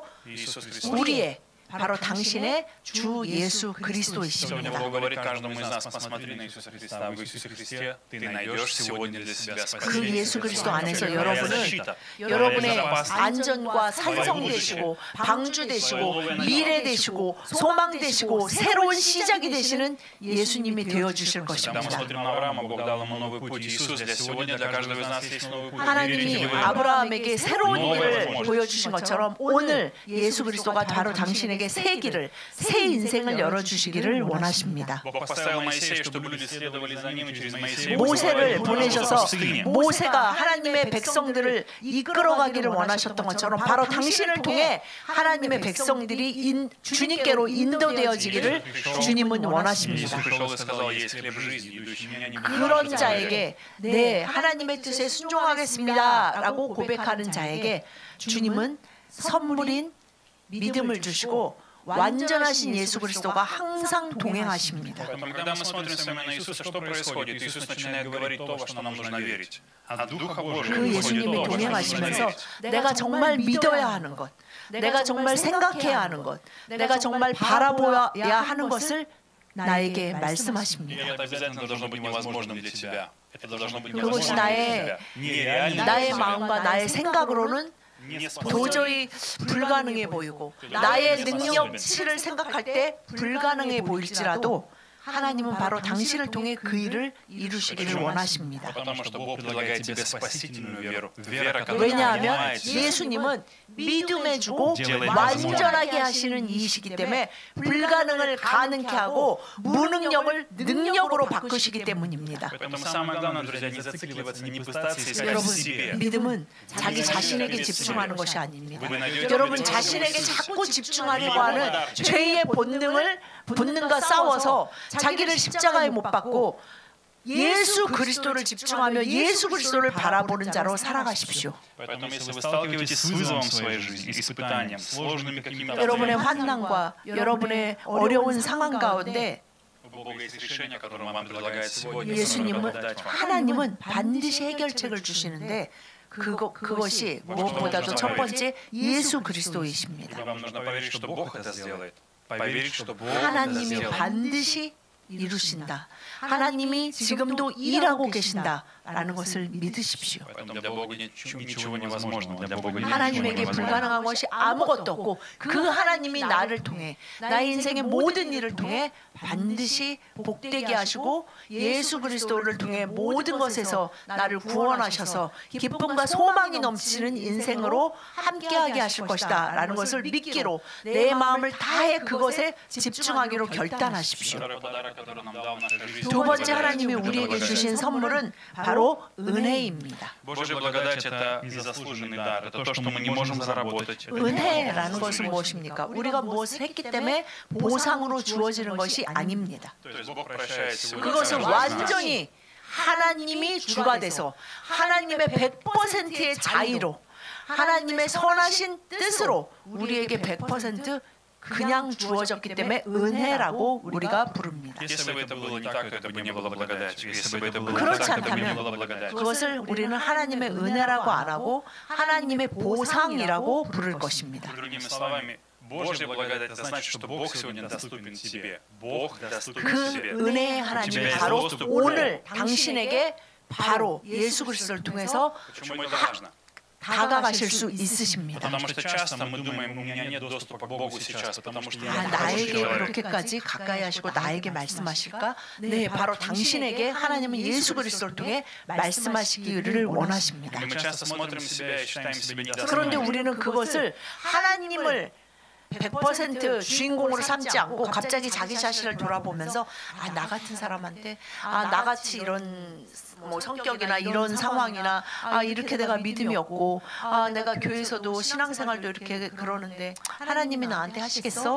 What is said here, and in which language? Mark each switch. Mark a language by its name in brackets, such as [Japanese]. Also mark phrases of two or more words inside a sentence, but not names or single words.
[Russian] Иисус Христос. [Korean] 우리의 바로 당신의 주 예수 [Russian] Сегодня [Korean] 그리스도이십니다. [Russian] Бог говорит каждому из нас, посмотри на Иисуса Христа. В Иисусе Христе ты найдешь сегодня для себя [Korean] 그 [Russian] спасение. [Korean] 예수 그리스도 안에서 [Russian] Твоя [Korean] 여러분은 [Russian] защита, [Korean] 여러분의 [Russian] твоя безопасность. [Korean] 안전과 산성 되시고 방주 되시고 미래 되시고 소망 되시고 새로운 시작이 되시는 예수님이 되어 주실 [Russian] Когда мы [Korean] 것입니다. [Russian] смотрим на Авраама, Бог дал ему новый путь. Иисус для сегодня для каждого из нас есть новый путь. [Korean] 하나님이 [Russian] Верите ли вы? [Korean] 아브라함에게 새로운 길을 보여주신 것처럼 오늘 예수 그리스도가 바로 당신에게 새 길을 새 인생을 열어주시기를 원하십니다. [Russian] Бог поставил Моисея, чтобы люди следовали за ним, и через Моисея [Korean] 모세를 보내셔서 [Russian] в пустыне. [Korean] 모세가 하나님의 백성들을 이끌어가기를 원하셨던 것처럼 바로 당신을 통해 하나님의 백성들이 주님께로 인도되어지기를 주님은 [Russian] Иисус [Korean] 원하십니다. [Russian] пришел и сказал, есть хлеб жизни, идущий меня не будет. [Korean] 그런 자에게 네 하나님의 뜻에 순종하겠습니다라고 고백하는 자에게 주님은 선물인 믿음을 주시고 완전하신 예수 그리스도가 항상 동행하십니다. [Russian] Поэтому, когда мы смотрим с вами на Иисуса, что происходит? Иисус начинает говорить то, во что нам нужно верить. От Духа Божьего [Korean] 그 [Russian] выходит [Korean] 예수님이 [Russian] то, во что нужно [Korean] 동행하시면서 [Russian] верить. [Korean] 내가 정말 믿어야 하는 것, 내가 정말 생각해야 하는 것, 내가 정말 바라보아야 하는 것을 나에게 [Russian] И [Korean] 말씀하십니다. [Russian] это обязательно должно быть невозможным для тебя. Это должно быть [Korean] 그것이 [Russian] невозможным для тебя. Нереально [Korean] 나의 [Russian] для тебя. [Korean] 마음과 나의 생각으로는 도저히 불가능해 보이고 나의 능력치를 생각할 때 불가능해 보일지라도 하나님은 바로 당신을 통해 그 일을 이루시기를 원하십니다. [Russian] Потому что Бог предлагает тебе спасительную веру. Вера, которая [Korean] 왜냐하면 [Russian] понимает тебя. [Korean] 예수님은 믿음에 주고 완전하게 하시는 이이시기 때문에 불가능을 가능케 하고 무능력을 능력으로 바꾸시기 때문입니다. [Russian] Поэтому самое главное, друзья, не зацикливаться, не пытаться искать в [Korean] 여러분, [Russian] себе. [Korean] 믿음은 자기 자신에게 집중하는 것이 아닙니다. [Russian] Вы найдете [Korean] 여러분 자신에게 자꾸 집중하려고 하는 죄의 본능과 싸워서 자기를 십자가에 못 박고 예수 그리스도를 집중하며 예수 그리스도를 바라보는 자로 살아가십시오. [Russian] Поэтому, если вы сталкиваетесь с вызовом в своей жизни, испытанием, сложными какими-то [Korean] 여러분의 [Russian] обстоятельствами, [Korean] 환난과 여러분의 어려운 상황 가운데 [Russian] у Бога есть решение, которое Он вам предлагает сегодня. [Korean] 예수님은 [Russian] которое Он дать вам. [Korean] 하나님은 반드시 해결책을 주시는데 그것이 무엇보다도 첫 번째 예수 그리스도이십니다. [Russian] Вам нужно поверить, что Бог это сделает. Поверить, что Бог это [Korean] 하나님이 [Russian] сделает. [Korean] 반드시 이루신다. 하나님이 지금도 일하고 계신다라는 것을 믿으십시오. [Russian] Поэтому для Бога ничего невозможного. Для Бога ничего [Korean] 하나님에게 [Russian] невозможного. [Korean] 불가능한 것이 아무것도 없고 그 하나님이 나를 통해 나의 인생의 모든 일을 통해 반드시 복되게 하시고 예수 그리스도를 통해 모든 것에서 나를 구원하셔서 기쁨과 소망이 넘치는 인생으로 함께하게 하실 것이다 라는 것을 믿기로 내 마음을 다해 그것에 집중하기로 결단하십시오. 두 번째 하나님이 우리에게 주신 선물은 바로 은혜입니다. [Russian] Божья благодать это незаслуженный дар. Это то, что мы не можем заработать. [Korean] 은혜라는 것은 무엇입니까? 우리가 무엇을 했기 때문에 보상으로 주어지는 것이 아닙니다. [Russian] То есть Бог прощает сегодня [Korean] 그것은 [Russian] каждого из нас. [Korean] 완전히 하나님이 주가 돼서 하나님의 100%의 자의로 하나님의 선하신 뜻으로 우리에게 100% 그냥 주어졌기 때문에 은혜라고 우리가 부릅니다. [Russian] Если бы это было не так, то это бы не было благодатью. Если бы это было [Korean] 그렇지 [Russian] так, это бы не [Korean] 않다면 [Russian] было благодатью. [Korean] 그것을 우리는 하나님의 은혜라고 안 하고 하나님의 보상이라고 부를 것입니다. [Russian] Другими словами, Божья благодать это значит, что Бог сегодня доступен тебе. Бог доступен [Korean] 그 [Russian] тебе. [Korean] 은혜의 하나님이 바로 오늘 당신에게 바로 예수 그리스도를 통해서 [Russian] Почему это важно? [Korean] 다가가실 수 있으십니다. [Russian] Потому что часто мы думаем, у меня нет доступа к Богу сейчас, потому что я [Korean] 아, [Russian] не хороший [Korean] 나에게 [Russian] человек. [Korean] 그렇게까지 가까이 하시고 나에게 말씀하실까? 네, 바로 당신에게 하나님은 예수 그리스도를 통해 말씀하시기를 원하십니다. [Russian] И мы часто смотрим себя и считаем себя [Korean] 그런데 [Russian] недостойными. [Korean] 우리는 그것을 하나님을 100% 주인공으로 삼지 않고 갑자기 자기 자신을 돌아보면서 아, 나 같은 사람한테 아, 나같이 이런 뭐 성격이나 이런 상황이나 아, 이렇게 내가 믿음이 없고 아, 내가 교회에서도 신앙생활도 이렇게 그러는데 하나님이 나한테 하시겠어?